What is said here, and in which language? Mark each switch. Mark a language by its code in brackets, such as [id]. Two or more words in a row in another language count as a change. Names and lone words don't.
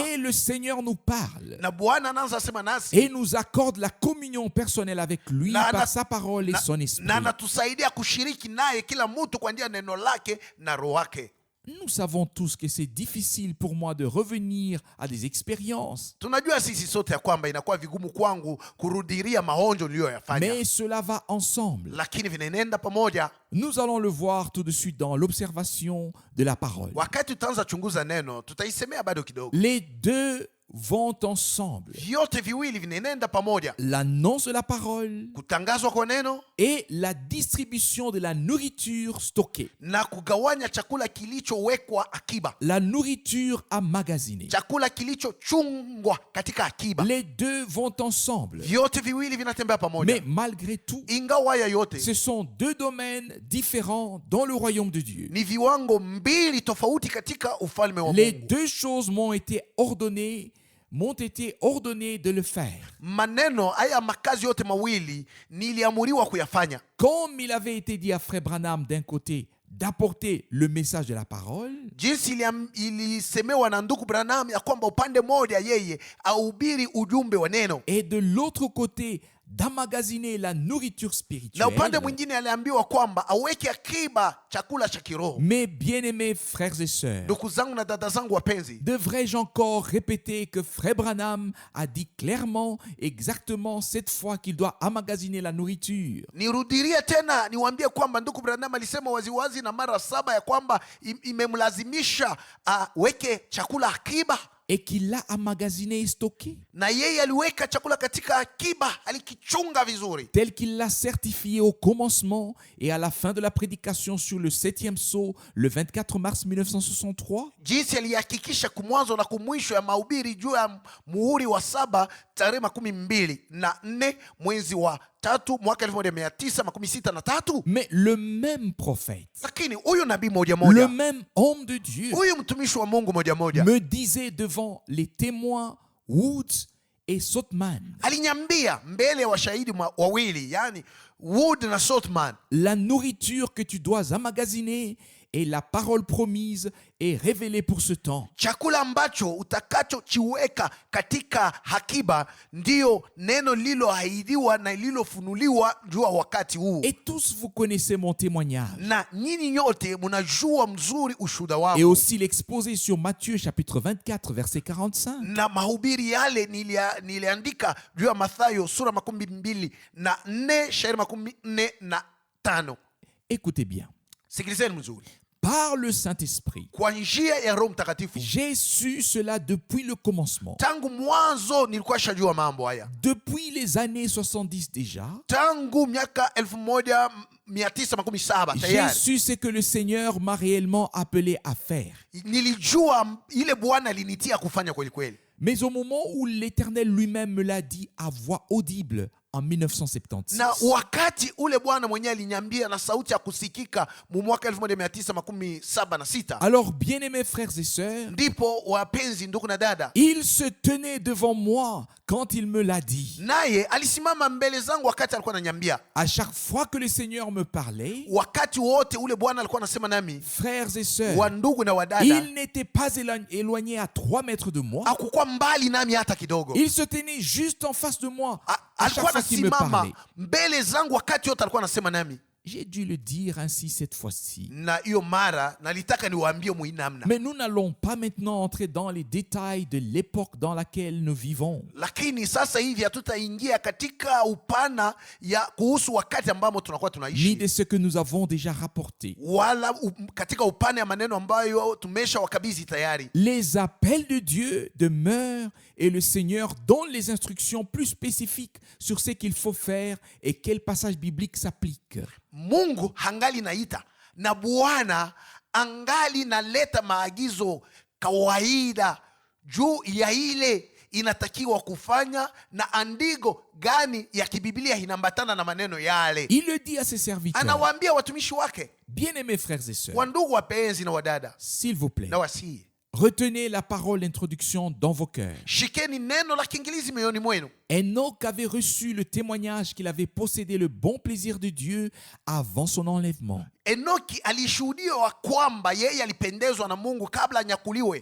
[fr] Et le Seigneur nous parle. [sw] Na Bwana anaanza sema nasi. [fr] Et nous accorde la communion personnelle avec lui par sa parole et son esprit. [sw] Na anatusaidia kushiriki naye kila mtu kwa njia ya neno lake na roho wake. [fr] Nous savons tous que c'est difficile pour moi de revenir à des expériences. [sw] Tunajua sisi sote ya kwamba inakuwa vigumu kwangu kurudiria maonjo niliyoyafanya. [fr] Mais cela va ensemble. [sw] Lakini vinaenda pamoja. [fr] Nous allons le voir tout de suite dans l'observation de la parole. [sw] Wakati tutaanza chunguza neno, tutaisemea bado kidogo. [fr] Les deux vont ensemble. [sw] Vyote viwili vinaenda pamoja. [fr] L'annonce de la parole [sw] Kutangazwa kwa neno [fr] et la distribution de la nourriture stockée. [sw] na kugawanya chakula kilichowekwa akiba. [fr] La nourriture emmagasinée. [sw] Chakula kilichochungwa katika akiba. [fr] Les deux vont ensemble. [sw] Vyote viwili vinatembea pamoja. [fr] Mais malgré tout, [sw] Ingawa haya yote [fr] ce sont deux domaines différents dans le royaume de Dieu. [sw] ni viwango mbili tofauti katika ufalme wa [fr] Les [sw] Mungu. [fr] deux choses m'ont été ordonnées de le faire. [sw] Maneno haya makazi yote mawili niliamuriwa kuyafanya. [fr] Comme il avait été dit à Frère Branham d'un côté d'apporter le message de la parole, [sw] Jinsi ilisemewa na ndugu Branham ya kwamba upande moja yeye ahubiri ujumbe wa neno, [fr] et de l'autre côté d'emmagasiner la nourriture [sw] na [fr] spirituelle. [sw] upande mwingine aliambiwa kwamba aweke akiba chakula cha kiroho. [fr] Mes bien-aimés frères et sœurs, [sw] Ndugu zangu na dada zangu wapenzi, [fr] devrais-je encore répéter que Frère Branham a dit clairement, exactement cette fois qu'il doit emmagasiner la nourriture? [sw] nirudirie tena niwaambie kwamba ndugu Branham alisema waziwazi na mara 7 ya kwamba imemlazimisha aweke chakula akiba, [fr] Et qu'il l'a emmagasiné et stocké, [sw] na yeye aliweka chakula katika akiba, alikichunga vizuri, [fr] tel qu'il l'a certifié au commencement et à la fin de la prédication sur le 7e sceau le 24 mars 1963. [sw] jinsi alihakikisha kumwanzo na kumwisho ya mahubiri juu ya muhuri wa 7 tarehe 24 mwezi wa 3 mwaka 1963. [fr] Mais le même prophète, [sw] Lakini huyu nabii moja [fr] le [sw] moja, [fr] même homme de Dieu, [sw] huyu mtumishi wa Mungu moja moja [fr] me disait devant les témoins Woods et Sothman, [sw] alinyambia mbele ya washahidi wawili, yani Wood na Sothman, [fr] la nourriture que tu dois emmagasiner et la parole promise est révélée pour ce temps. [sw] chakula ambacho utakachochiweka katika hakiba ndiyo neno lililoahidiwa na lililofunuliwa juu ya wakati huu. [fr] Et tous vous connaissez mon témoignage. [sw] Na nyinyi nyote mnajua mzuri ushuhuda [fr] Et [sw] wangu [fr] aussi l'exposé sur Matthieu chapitre 24 verset 45. [sw] na mahubiri yale niliandika juu ya Mathayo sura 24 shairi 45. [fr] Écoutez bien. [sw] Sikilizeni mzuri. [fr] Par le Saint-Esprit, [sw] Kwa njia ya Roho Mtakatifu, [fr] j'ai su cela depuis le commencement. [sw] tangu mwanzo nilikuwa shajua mambo haya. [fr] Depuis les années 70 déjà, [sw] Tangu miaka 1917 [fr] j'ai [sw] tayari [fr] su ce que le Seigneur m'a réellement appelé à faire. [sw] nilijua ile Bwana alinitia kufanya kweli kweli. [fr] Mais au moment où l'Éternel lui-même me l'a dit à voix audible en 1976, [sw] Na wakati ule Bwana mwenyewe aliniambia na sauti ya kusikika mu mwaka 1976, [fr] alors bien-aimés frères et sœurs, [sw] ndipo wapenzi ndugu na dada, [fr] il se tenait devant moi quand il me l'a dit. [sw] naye alisimama mbele zangu wakati alikuwa ananiambia. [fr] À chaque fois que le Seigneur me parlait, [sw] Wakati wote ule Bwana alikuwa anasema nami, [fr] frères et sœurs, [sw] wa ndugu na wadada, [fr] il n'était pas éloigné à 3 mètres de moi. [sw] hakukuwa mbali nami hata kidogo. [fr] Il se tenait juste en face de moi. À chaque [sw] Alikuwa [fr] fois qui me [sw] anasimama [fr] parlait. [sw] mbele zangu wakati yote alikuwa anasema nami, [fr] J'ai dû le dire ainsi cette fois-ci. [sw] na hiyo mara nalitaka niwaambie muinamna. [fr] Mais nous n'allons pas maintenant entrer dans les détails de l'époque dans laquelle nous vivons. [sw] Lakini sasa hivi hatutaingia katika upana ya kuhusu wakati ambamo tunakuwa Ni tunaishi, [fr] de ce que nous avons déjà rapporté. [sw] wala katika upana ya maneno ambayo tumesha wakabidhi tayari. [fr] Les appels de Dieu demeurent et le Seigneur donne les instructions plus spécifiques sur ce qu'il faut faire et quel passage biblique s'applique. [sw] Mungu hangali naita na Bwana angali naleta maagizo kawaida juu ya ile inatakiwa kufanya na andiko gani ya kibiblia inaambatana na maneno yale. [fr] Il le dit à ses serviteurs. [sw] Anawaambia watumishi wake, [fr] Bien-aimés frères et sœurs, [sw] wandugu wapenzi na wadada, [fr] s'il vous plaît, [sw] na wasii, [fr] retenez la parole d'introduction dans vos cœurs. [sw] shikeni neno la kiingilizi mioyoni mwenu. [fr] Enoch avait reçu le témoignage qu'il avait possédé le bon plaisir de Dieu avant son enlèvement. [sw] Enoki alishuhudiwa kwamba yeye alipendezwa na Mungu kabla anyakuliwe.